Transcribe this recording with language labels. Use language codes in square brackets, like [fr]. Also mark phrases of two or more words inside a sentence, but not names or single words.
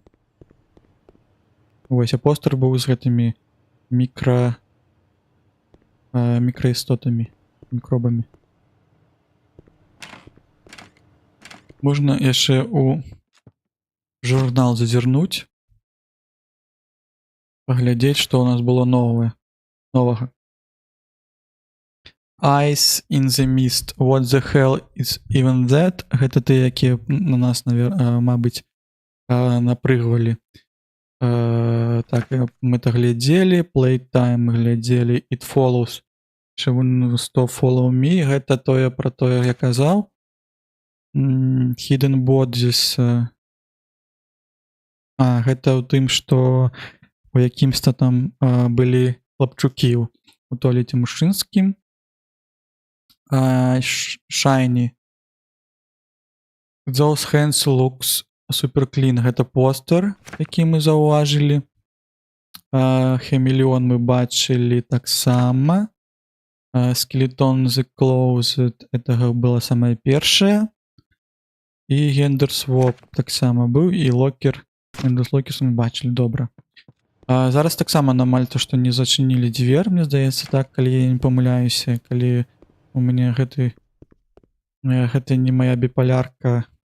[be] Вось, а постер быў з гэтымі мікраістотамі, мікробамі. Можна яшчэ у журнал зазірнуць, паглядзець, што ў нас было новага. [en] Ice in the mist. What the hell is even that? [be] Гэта тыя, якія на нас, мабыць, напрыгвалі. Так, мы то глядзелі, Playtime глядзелі, It Follows, Stop Follow Me, гэта тое пра тое, я казаў. Hidden Bodies. Гэта ў тым, што у якімсьці там былі хлапчукі у туалеце мужчынскім. Shiny. [en] Those hands looks super clean. [be] Гэта постер, які мы заўважылі. Хамелеон мы бачылі таксама. Skeleton the Closet, это было самае першае. І Gender Swap таксама быў, і Locker. Gender Lockers мы бачылі, добра. Зараз таксама анамалія, што не зачынілі дзверь, мне здаецца так, калі я не памыляюся, калі у мяне гэта не моя біполярка.